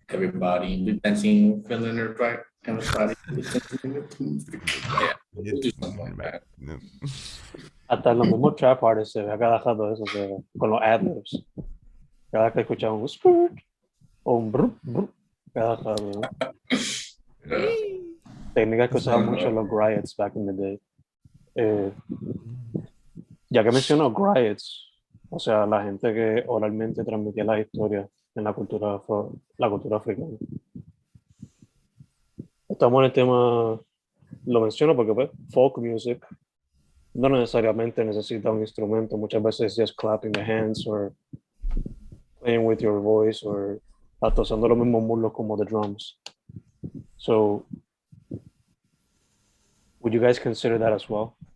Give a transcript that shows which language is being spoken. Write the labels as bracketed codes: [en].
[en] Everybody dancing, feeling it right. Everybody yeah, we'll do something like that. [es] Hasta en los mismos trap artists se ve a cada rato eso, con los ad-libs. Cada que escuchamos un skirt o un brr, brr, cada rato. [en] Yeah. [es] Técnicas que usaban mucho los griots [en] back in the day. [es] Ya que menciono griots, o sea, la gente que oralmente transmitía las historias en la cultura africana. Estamos en el tema, lo menciono porque pues, folk music no necesariamente necesita un instrumento, muchas veces [en] just clapping the hands or playing with your voice or [es] hasta usando los mismos muslos como [en] the drums. So, would you guys consider that as well?